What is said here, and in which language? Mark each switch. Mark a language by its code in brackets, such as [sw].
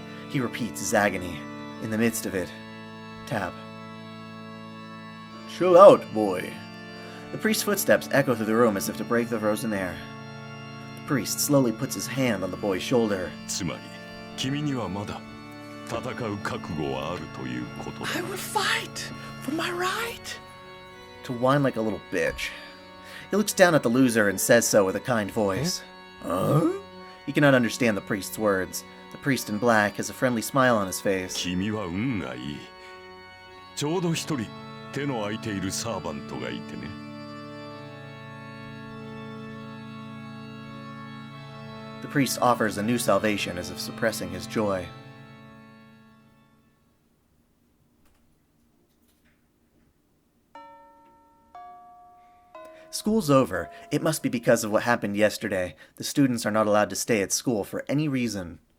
[en] He repeats his agony. In the midst of it, tap. Chill out, boy. The priest's footsteps echo through the room as if to break the frozen air. The priest slowly puts his hand on the boy's shoulder. [ja] つまり君にはまだ戦う覚悟はあるということだ。 [en] I will fight for my right. To whine like a little bitch. He looks down at the loser and says so with a kind voice. Huh? He cannot understand the priest's words. The priest in black has a friendly smile on his face. [ja] 君は運がいい。ちょうど一人手の空いているサーバントがいてね。 [en] The priest offers a new salvation as if suppressing his joy. School's over. It must be because of what happened yesterday. The students are not allowed to stay at school for any reason.